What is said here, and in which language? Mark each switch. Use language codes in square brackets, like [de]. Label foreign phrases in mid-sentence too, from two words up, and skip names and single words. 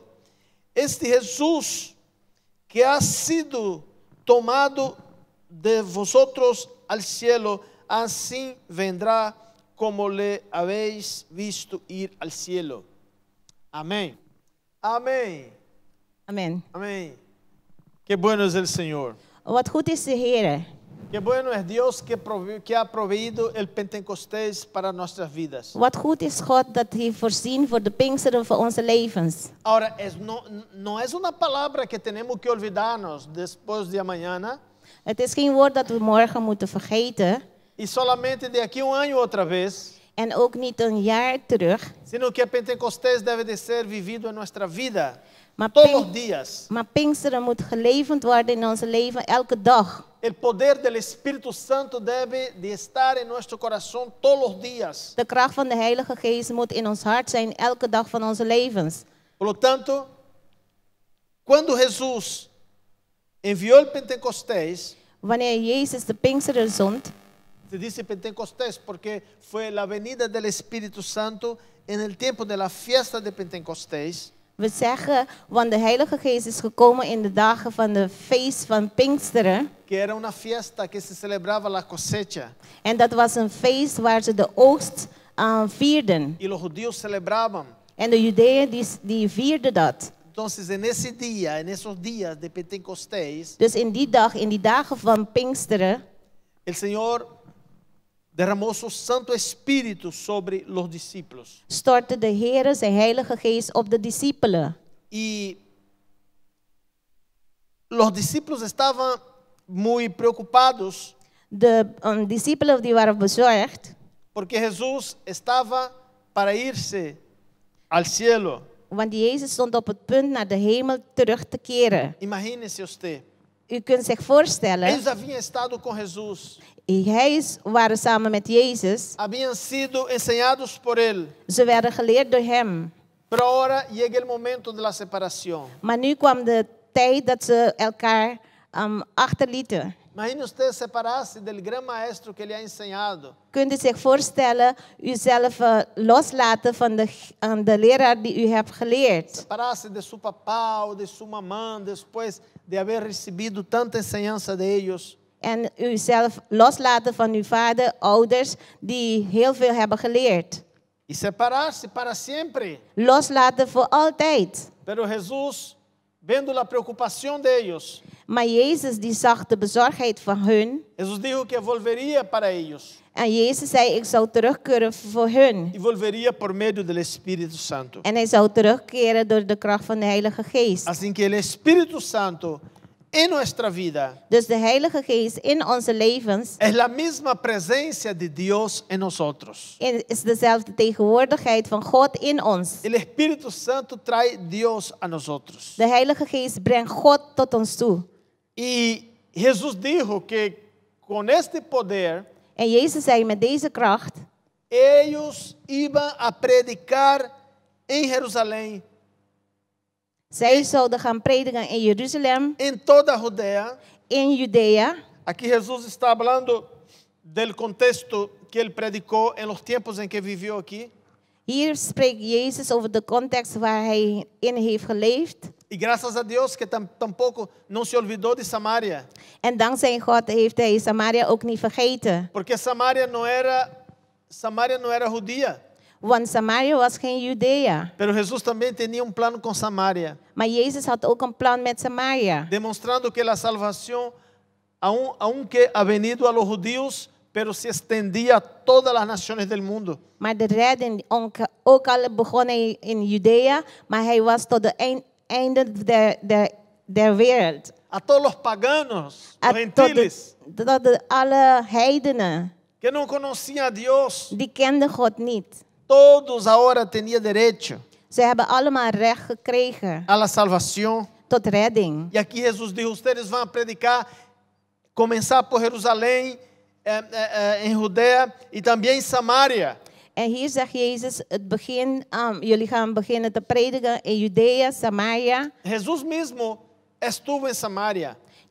[es] Este Jesús que ha sido tomado de vosotros al cielo, así vendrá como le habéis visto ir al cielo. Amén. Amén. [nl] Amen. [es] Amén. Qué bueno es el Señor. [nl] Wat goed is de Heer. [es] Qué bueno es Dios que ha proveído el Pentecostés para nuestras vidas. [nl] Wat goed is God dat hij voorzien voor de Pinksteren voor onze levens. [es] Ahora, no es una palabra que tenemos que olvidarnos después de mañana [nl] Het is geen woord dat we morgen moeten vergeten. [es] y solamente de aquí a un año otra vez, [nl] En ook niet een jaar terug. [es] sino que el Pentecostés debe de ser vivido en nuestra vida [nl] Maar, [es] todos los días. [nl] maar Pinksteren moet gelevend worden in onze leven elke dag. [es] El poder del Espíritu Santo debe de estar en nuestro corazón todos los días. [nl] De kracht van de Heilige Geest moet in ons hart zijn elke dag van onze levens. [es] Por lo tanto, cuando Jesús envió el Pentecostés, [nl] Wanneer Jezus de Pinksteren zond, [es] se dice Pentecostés porque fue la venida del Espíritu Santo en el tiempo de la fiesta de Pentecostés. [nl] we zeggen, want de Heilige Geest is gekomen in de dagen van de feest van Pinksteren. [es] Que era una fiesta que se celebraba la cosecha [nl] En dat was een feest waar ze de oogst vierden. [es] y los judíos celebraban. [nl] En de Judeeën die vierden dat. [es] Entonces, en ese día, en esos días de Pentecostés, [nl] Dus in die dag, in die dagen van Pinksteren, [es] el Señor derramó su Santo Espíritu sobre los discípulos. [nl] stortte de Heer zijn Heilige Geest op de discipelen. [es] Y los discípulos estaban muy preocupados [nl] De discipelen die waren bezorgd, [es] porque Jesús estaba para irse al cielo. [nl] want Jezus stond op het punt naar de hemel terug te keren. [es] Imagínese usted. [nl] U kunt zich voorstellen, [es] Ellos habían estado con Jesús, [nl] waren samen met Jezus. [es] habían sido enseñados por Él, [nl] Ze werden geleerd door hem. [es] pero ahora llega el momento de la separación. [nl] Maar nu kwam de tijd dat ze elkaar achterlieten. [es] Imagine usted separarse del gran maestro que le ha enseñado. [nl] Kunt u zich voorstellen, uzelf loslaten van de leraar die u hebt geleerd? [es] Separarse de su papá o de su mamá después de haber recibido tanta enseñanza de ellos. [nl] En uzelf loslaten van uw vader, ouders die heel veel hebben geleerd. [es] Y separarse para siempre. [nl] Loslaten voor altijd. [es] Pero Jesús, viendo la preocupación de ellos, [nl] Maar Jezus die zag de bezorgdheid van hun. [es] Jesús dijo que volvería para ellos [nl] En Jezus zei, ik zou terugkeren voor hun. [es] y volvería por medio del Espíritu Santo. [nl] En hij zou terugkeren door de kracht van de Heilige Geest. [es] Así que el Espíritu Santo en nuestra vida [nl] Dus de Heilige Geest in onze levens [es] es la misma presencia de Dios en nosotros. [nl] is dezelfde tegenwoordigheid van God in ons. [es] El Espíritu Santo trae Dios a nosotros. [nl] De Heilige Geest brengt God tot ons toe. [es] Y Jesús dijo que con este poder [nl] En Jezus zei, met deze kracht [es] ellos iban a predicar en Jerusalén, [nl] zij zouden gaan prediken in Jeruzalem, [es] en toda Judea. [nl] in Judea. [es] Aquí Jesús está hablando del contexto que él predicó en los tiempos en que vivió aquí. [nl] Hier spreekt Jezus over de context waar hij in heeft geleefd. [es] Y gracias a Dios que tampoco no se olvidó de Samaria. [nl] En dankzij God heeft hij Samaria ook niet vergeten. [es] Porque Samaria no era judía. [nl] Want Samaria was geen Judea. [es] Pero Jesús también tenía un plan con Samaria. [nl] Maar Jezus had ook een plan met Samaria. [es] Demostrando que la salvación, aunque ha venido a los judíos, pero se extendía a todas las naciones del mundo. [nl] Maar de redding, ook al begon hij in Judea, maar hij was tot de einde der wereld. [es] A todos los paganos, los gentiles, [nl] Tot alle heidenen, [es] que no conocían a Dios. [nl] die kenden God niet. [es] Todos ahora tenían derecho [nl] Ze hebben allemaal recht gekregen [es] a la salvación. [nl] tot redding. [es] Y aquí Jesús dijo, ustedes van a predicar, comenzar por Jerusalén, en Judea y también en Samaria. [nl] En hier zegt Jezus, jullie gaan beginnen te prediken in Judea, Samaria. [es] Jesús mismo estuvo en Samaria.